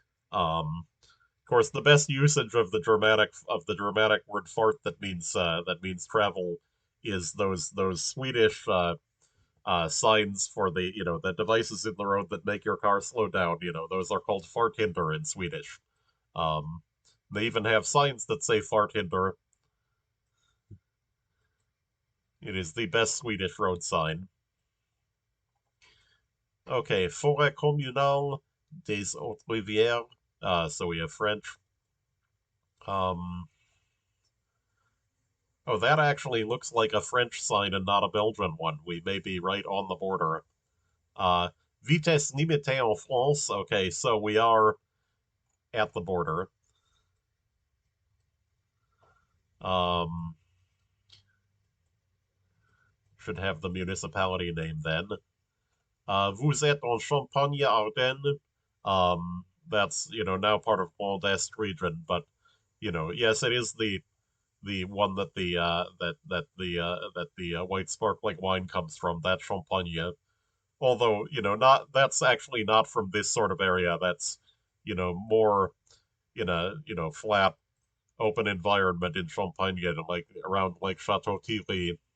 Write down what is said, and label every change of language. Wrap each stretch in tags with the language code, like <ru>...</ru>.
<en>Of course, the best usage of the Germanic word fart that means travel is those Swedish signs for the devices in the road that make your car slow down. Those are called farthinder in Swedish. Um, they even have signs that say farthinder. It is the best Swedish road sign. Okay, Forêt communale des Hautes Rivières. So we have French. Um, oh, that actually looks like a French sign and not a Belgian one. We may be right on the border. Uh,</en> <fr>Vitesse limitée en France.</fr> <en>Okay, so we are at the border. Um, should have the municipality name then.</en> <fr>Vous êtes en Champagne-Ardenne.</fr> <en>That's now part of Grand Est region, but yes, it is the one that the white sparkling wine comes from. That Champagne. Although not that's actually not from this sort of area. That's more in a flat open environment in Champagne, like around Lake Chateau Thierry.</en>